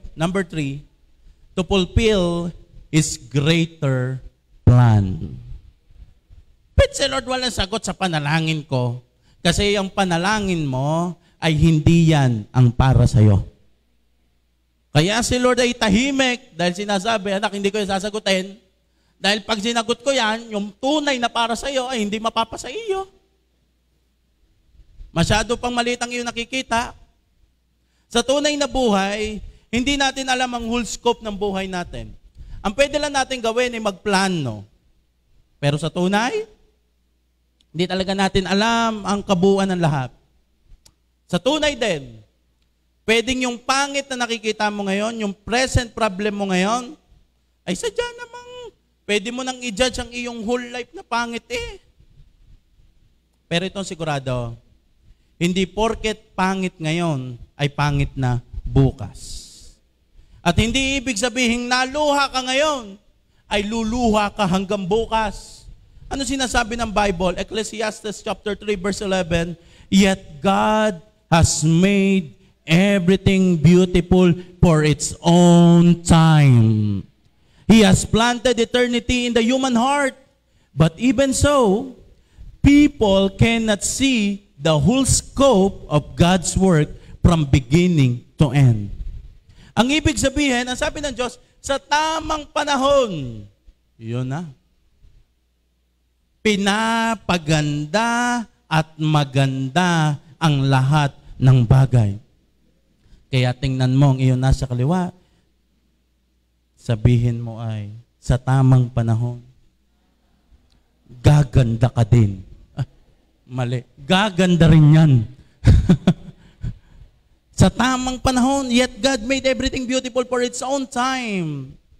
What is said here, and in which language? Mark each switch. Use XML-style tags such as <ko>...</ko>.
<en>Number 3, to fulfill His greater plan.</en> <tl>But si Lord walang sagot sa panalangin ko. Kasi yung panalangin mo ay hindi yan ang para sa'yo. Kaya si Lord ay tahimik dahil sinasabi, anak, hindi ko yung sasagutin. Dahil pag sinagot ko yan, yung tunay na para sa'yo ay hindi mapapasa iyo. Masyado pang maliit ang iyong nakikita. Sa tunay na buhay, hindi natin alam ang whole scope ng buhay natin. Ang pwede lang natin gawin ay magplano. Pero sa tunay, hindi talaga natin alam ang kabuuan ng lahat. Sa tunay din, pwedeng yung pangit na nakikita mo ngayon, yung present problem mo ngayon, ay sadya namang pwede mo nang i-judge ang iyong whole life na pangit Pero itong sigurado, hindi porket pangit ngayon ay pangit na bukas. At hindi ibig sabihin naluha ka ngayon ay luluha ka hanggang bukas. Ano sinasabi ng Bible?</tl> <en>Ecclesiastes chapter 3 verse 11, yet God has made everything beautiful for its own time. He has planted eternity in the human heart. But even so, people cannot see the whole scope of God's work from beginning to end.</en> <tl>Ang ibig sabihin, ang sabi ng Diyos, sa tamang panahon, yun na. Pinapaganda at maganda ang lahat ng bagay. Kaya tingnan mo ang iyon nasa kaliwa, sabihin mo ay, sa tamang panahon, gaganda ka din. Mali. Gaganda rin yan. Sa tamang panahon,</tl> <en>yet God made everything beautiful for its own time.</en>